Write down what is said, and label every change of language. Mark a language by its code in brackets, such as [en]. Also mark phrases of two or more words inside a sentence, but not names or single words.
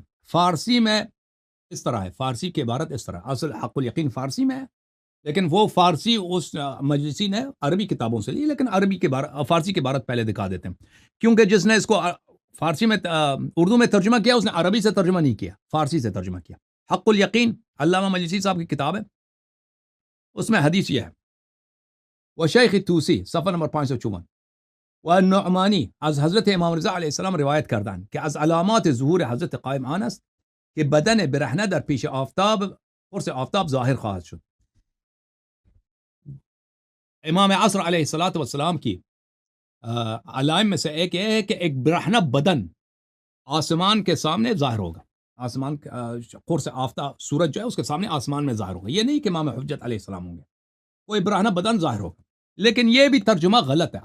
[ur] فارسی میں اس طرح ہے، فارسی کی عبارت اس طرح، اصل حق الیقین فارسی میں ہے، لیکن وہ فارسی اس مجلسی نے عربی کتابوں سے لی، لیکن فارسی کی عبارت پہلے دکھا دیتے ہیں، کیونکہ جس نے اس کو فارسی میں اردو میں ترجمہ کیا اس نے عربی سے ترجمہ نہیں کیا، فارسی سے ترجمہ کیا. حق الیقین علامہ مجلسی صاحب کی کتاب ہے، اس میں حدیث یہ ہے، [fa] وشیخ توسی صفحہ نمبر 554 والنعمانی از حضرت امام رضا علیہ السلام روایت کردند که از علامات ظهور حضرت قائم آن است که بدن برهنه در پیش آفتاب قرص آفتاب ظاهر خواهد شد. [ur] امام عصر علیہ الصلوۃ والسلام کی علائم میں سے ایک یہ ہے کہ ایک برہنہ بدن آسمان کے سامنے ظاہر ہوگا. آسمان قرص آفتاب سورج جو ہے اس کے سامنے آسمان میں ظاہر ہوگا. یہ نہیں کہ امام حجت علیہ السلام ہوں گے، کوئی برہنہ بدن ظاہر ہوگا. لیکن یہ بھی ترجمہ غلط ہے.